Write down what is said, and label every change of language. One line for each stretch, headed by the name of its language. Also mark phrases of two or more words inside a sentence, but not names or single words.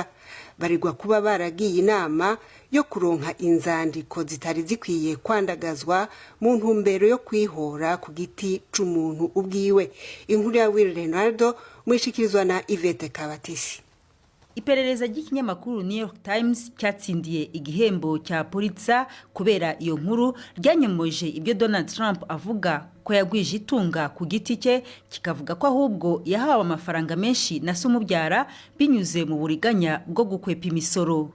Rundi: Baregwa kuba baragiye inama yo kuronka inzandiko zitari zikwiye kwandagazwa mu ntumbero yo kwihora ku giti c'umuntu ubwiwe. Inkuru ya Will Renaldo mwishikirizwa na Ivete Kabatisi.
Kinyarwanda: Iperereza ry'ikinyamakuru New York Times cyatsindiye igihembo cya Pulitzer kubera iyo nkuru ryanyemoje ibyo Donald Trump avuga ko yagwije itunga ku giti cye, kikavuga ko ahubwo yahawe amafaranga menshi na se umubyara binyuze mu buriganya bwo gukwepa imisoro.